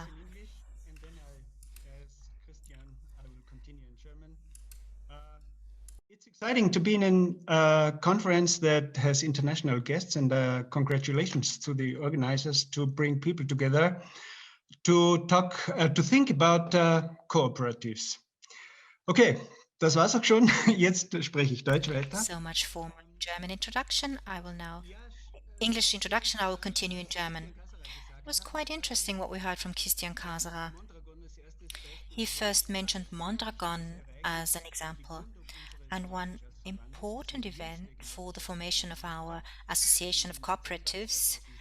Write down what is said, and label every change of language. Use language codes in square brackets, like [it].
[en] words in English, and then as Christian, I will continue in German. It's exciting to be in a conference that has international guests, and congratulations to the organizers to bring people together to talk, to think about cooperatives. [de] Okay, das war's auch schon. Jetzt spreche ich Deutsch weiter. [en] So much for my German introduction. English introduction, I will continue in German. It was quite interesting what we heard from Christian Kaserer. He first mentioned Mondragon as an example, and one important event for the formation of our Association of Cooperatives.